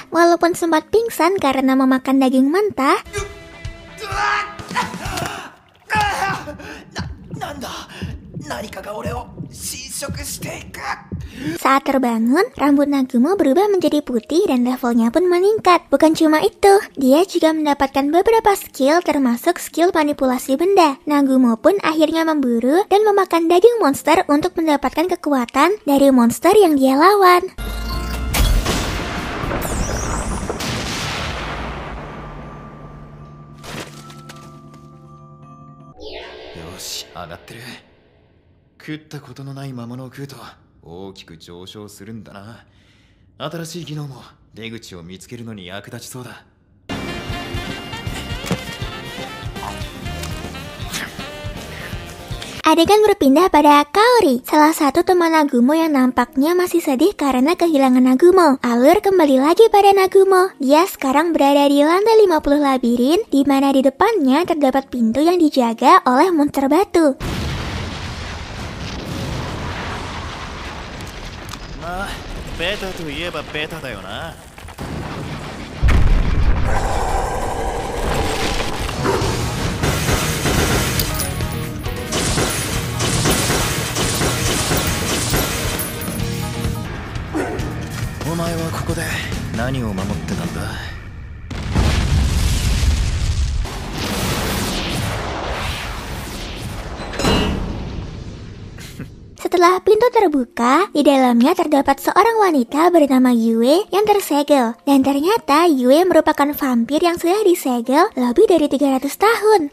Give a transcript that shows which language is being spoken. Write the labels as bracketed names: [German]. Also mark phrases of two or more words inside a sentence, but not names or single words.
[Indonesian] Walaupun sempat pingsan karena memakan daging mentah, saat terbangun, rambut Nagumo berubah menjadi putih dan levelnya pun meningkat. Bukan cuma itu, dia juga mendapatkan beberapa skill termasuk skill manipulasi benda. Nagumo pun akhirnya memburu dan memakan daging monster untuk mendapatkan kekuatan dari monster yang dia lawan. [Japanese] Yoshi, 上がってる。食ったことのない魔物を食うと大きく上昇するんだな。新しい技能も出口を見つけるのに役立ちそうだ。 [Indonesian] Adegan berpindah pada Kaori, salah satu teman Nagumo yang nampaknya masih sedih karena kehilangan Nagumo. Alur kembali lagi pada Nagumo. Dia sekarang berada di lantai 50 labirin, di mana di depannya terdapat pintu yang dijaga oleh monster batu. [Japanese] Beta といえばベタだよな。お前はここで何を守ってたんだ。 [Indonesian] Setelah pintu terbuka, di dalamnya terdapat seorang wanita bernama Yue yang tersegel. Dan ternyata Yue merupakan vampir yang sudah disegel lebih dari 300 tahun.